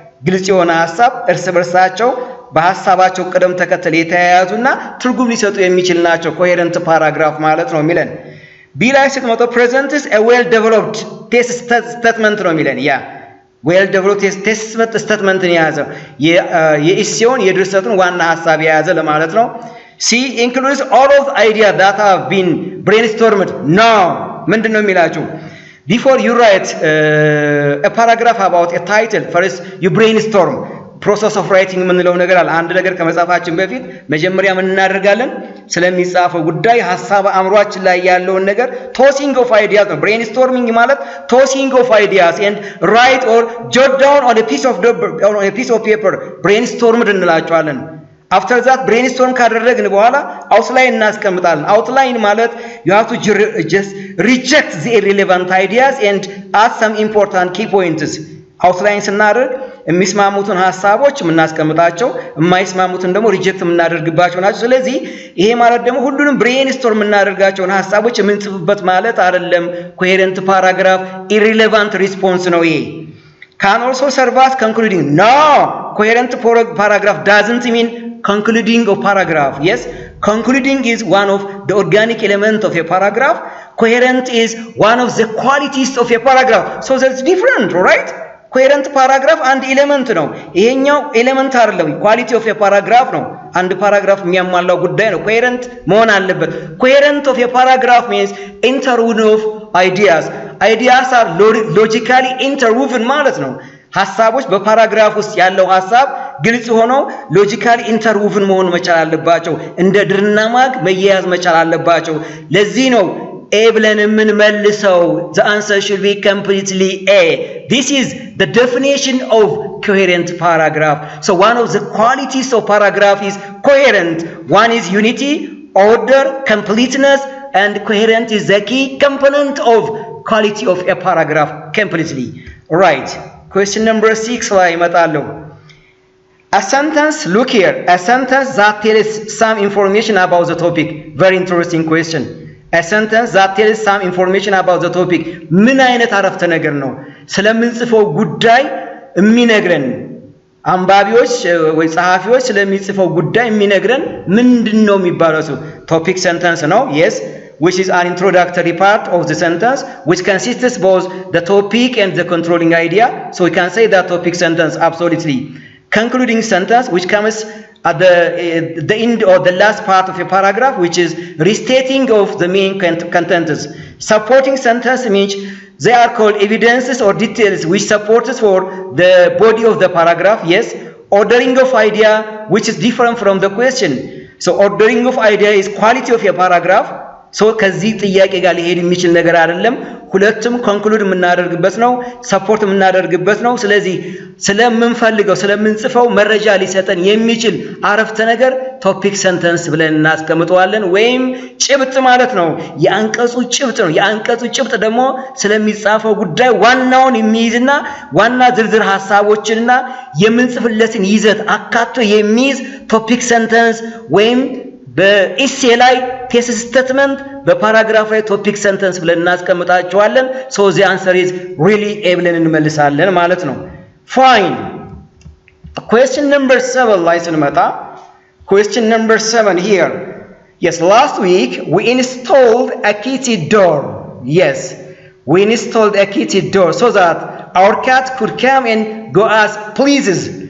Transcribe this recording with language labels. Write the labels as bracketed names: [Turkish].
[Amharic] ግልጽ የሆነ ሐሳብ እርስ በርሳቸው በሐሳባቸው ቅደም ተከተል የተያያዙና ትርጉም ሊሰጡ የሚችል ናቸው ኮሄረንት ፓራግራፍ ማለት ነው የሚለን። ቢ ላይ ስትመጣ [English] presents a well developed thesis statement [Amharic] ነው የሚለን። ያ [English] well developed thesis statement [Amharic] ነው የያዘው የኢሴውን የድርሰቱን ዋና ሐሳብ የያዘ ለማለት ነው። ሲ [English] includes all of the ideas that have been brainstormed. no [Amharic] ምንድነው የሚላችሁ? [English] Before you write a paragraph about a title, first you brainstorm. [Amharic] ፕሮሰስ ኦፍ ራይቲንግ የምንለው ነገር አለ። አንድ ነገር ከመጻፋችን በፊት መጀመሪያ ምን እናደርጋለን? ስለሚጻፈው ጉዳይ ሐሳብ አእምሯችን ላይ ያለውን ነገር [English] ቶሲንግ ኦፍ አይዲያስ ነው። ብሬንስቶርሚንግ ማለት ቶሲንግ ኦፍ አይዲያስ ኤንድ ራይት ኦር ጆት ዳውን ኦን a piece of paper [Amharic] ብሬንስቶርምድ እንላቸዋለን። አፍተር ዛት ብሬንስቶርም ካደረግን በኋላ አውትላይን እናስቀምጣለን። አውትላይን ማለት [English] you have to just reject the irrelevant ideas and add some important key points. [Amharic] አውትላይን ስናደርግ የሚስማሙትን ሐሳቦች የምናስቀምጣቸው የማይስማሙትን ደግሞ ሪጀክት የምናደርግባቸው ናቸው። ስለዚህ ይሄ ማለት ደግሞ ሁሉንም ብሬንስቶርም የምናደርጋቸውን ሐሳቦች የምንጽፍበት ማለት አይደለም። ኮሄረንት ፓራግራፍ ኢሪሌቫንት ሪስፖንስ ነው ይሄ። [English] can also serve as concluding. No, coherent paragraph doesn't mean concluding of paragraph. Yes, concluding is one of the organic element of a paragraph. Coherent is one of the qualities of a paragraph. So that's different, right? coherent paragraph and element ነው። [Amharic] ይሄኛው ኤሌመንት አይደለም፣ [English] ኳሊቲ ኦፍ a paragraph ነው። [Amharic] አንድ ፓራግራፍ የሚያሟላው ጉዳይ ነው። [English] coherent [Amharic] መሆን አለበት። [English] coherent of a paragraph means interwoven of ideas. ideas are logically interwoven [Amharic] ማለት ነው። ሐሳቦች በፓራግራፍ ውስጥ ያለው ሐሳብ ግልጽ ሆኖ ሎጂካሊ ኢንተርውቭን መሆን መቻል አለባቸው። እንደ ድርና ማግ መያያዝ መቻል አለባቸው። ለዚህ ነው A ብለን የምንመልሰው [English] the answer should be completely A. This is the definition of coherent paragraph. So one of the qualities of paragraph is coherent. One is unity, order, completeness, and coherent is the key component of quality of a paragraph completely. Right. Question number 6 [Amharic] ላይ እመጣለሁ። [English] A sentence, look here, a sentence that tells some information about the topic. Very interesting question. A sentence that tells some information about the topic. [Amharic] ምን አይነት አረፍተ ነገር ነው? ስለምንጽፈው ጉዳይ የሚነግረን አንባቢዎች ወይ ጸሐፊዎች ስለሚጽፈው ጉዳይ የሚነግረን ምንድነው የሚባለው? [English] topic sentence ነው። Yes, which is an introductory part of the sentence which consists both the topic and the controlling idea. So we can say that topic sentence absolutely. Concluding sentence which comes at the end or the last part of a paragraph, which is restating of the main contents. Supporting sentence means they are called evidences or details which support for the body of the paragraph. Yes. Ordering of idea, which is different from the question. So ordering of idea is quality of a paragraph. [Amharic] So ከዚህ ጥያቄ ጋር ሊሄድ የሚችል ነገር አይደለም። ሁለቱም ኮንክሉድ የምናደርግበት ነው፣ ሰፖርት የምናደርግበት ነው። ስለዚህ ስለምንፈልገው ስለምንጽፈው መረጃ ሊሰጠን የሚችል አረፍተ ነገር ቶፒክ ሰንተንስ ብለን እናስቀምጠዋለን። ወይም ጭብጥ ማለት ነው። የአንቀጹ ጭብጥ ነው። የአንቀጹ ጭብጥ ደግሞ ስለሚጻፈው ጉዳይ ዋናውን የሚይዝና ዋና ዝርዝር ሐሳቦችንና የምንጽፍለትን ይዘት አካቶ የሚይዝ ቶፒክ ሰንተንስ ወይም በኢሴ ላይ ቴሲስ ስቴትመንት በፓራግራፍ ላይ ቶፒክ ሰንተንስ ብለን እናስቀምጣቸዋለን። [English] so the answer is really a [Amharic] ብለን እንመልሳለን ማለት ነው። fine. [English] question number 7 [Amharic] ላይ ስንመጣ [English] question number 7 here. Yes, last week we installed a kitchen door. Yes, we installed a kitchen door so that our cat could come and go as pleases.